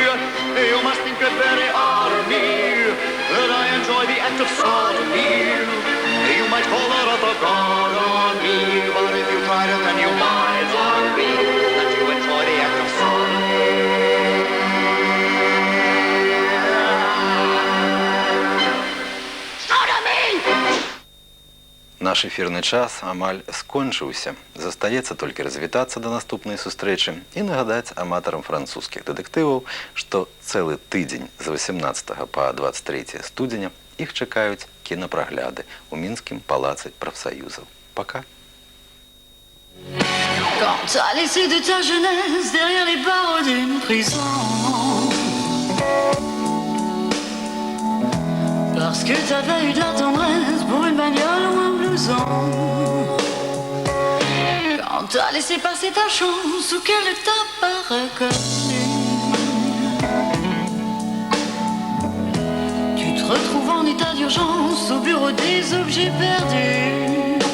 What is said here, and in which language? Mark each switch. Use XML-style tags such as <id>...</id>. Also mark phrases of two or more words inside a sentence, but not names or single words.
<en>You must think it very odd of me that I enjoy the act of sodomy. You might call that a god on me, but if you tried it, then you might agree that you enjoy the act of sodomy.</en> <be>Наш эфірны час амаль скончыўся. Застаецца толькі развітацца да наступнай сустрэчы і нагадаць аматарам французскіх дэтэктываў, што цэлы тыдзень з 18 па 23 студзеня іх чакаюць кінапрагляды ў Мінскім палацы прафсаюзаў.</be> <ru>Пока.</ru> <fr>Quand t'as laissé de ta jeunesse derrière les barreaux d'une prison, parce que t'avais eu de la tendresse pour une bagnole ou un blouson, quand t'as laissé passer ta chance ou qu'elle ne t'a pas reconnu, tu te retrouves en état d'urgence au bureau des objets perdus.</fr>